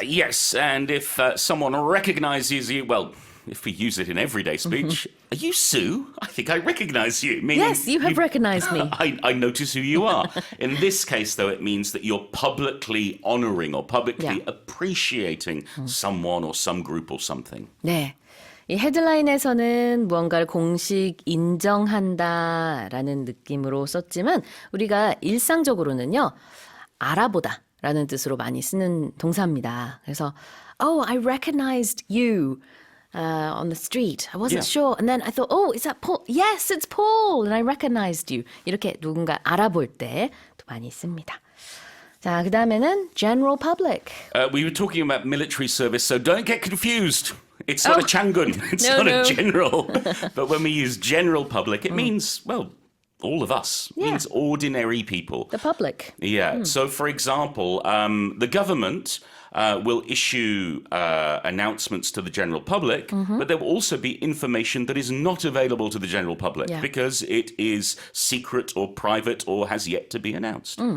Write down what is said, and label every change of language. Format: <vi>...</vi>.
<en>Yes, and if someone recognizes you, well, if we use it in everyday speech, are you Sue? I think I recognize you. Meaning Yes, you have recognized me. I notice who you are. In this case, though, it means that you're publicly honoring or publicly appreciating someone or some group or something.</en> <ko>네. 이 헤드라인에서는 무언가를 공식 인정한다라는 느낌으로 썼지만 우리가 일상적으로는요. 알아보다 라는 뜻으로 많이 쓰는 동사입니다.</ko> <en>그래서 Oh, I recognized you. On the street. I wasn't sure. And then I thought, oh, is that Paul? Yes, it's Paul. And I recognized you.</en> <ko>이렇게 누군가 알아볼 때 또 많이 씁니다. 자, 그 다음에는 general public.</ko> <en>We were talking about military service, so don't get confused. It's not a changun. It's No, not no. a general. But when we use general public, it means, well, all of us. It means ordinary people. The public. Yeah. So, for example, the government will issue announcements to the general public, but there will also be information that is not available to the general public because it is secret or private or has yet to be announced.</en>